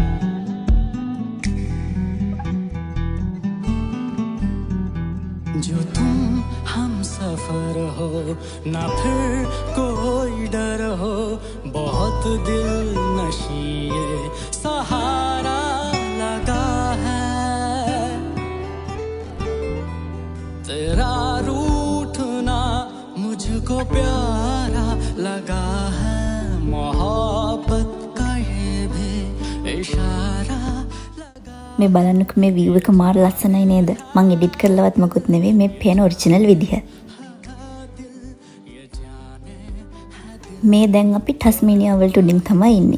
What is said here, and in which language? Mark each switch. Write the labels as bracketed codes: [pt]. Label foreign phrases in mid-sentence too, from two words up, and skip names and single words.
[hi] जो तुम हम सफर हो ना फिर कोई डर हो बहुत दिल नशी ये सहारा लगा है तेरा रूठना मुझको प्यारा लगा है मोहब्बत का ये भी इशारा [si] මේ බලන්නක මේ view එක මාර ලස්සනයි නේද? මං එඩිට් කරලවත් මොකුත් නෙවෙයි මේ පේන ඔරිජිනල් විදිහ. මේ දැන් අපි ටස්මේනියා වලට උඩින් තමයි ඉන්නේ.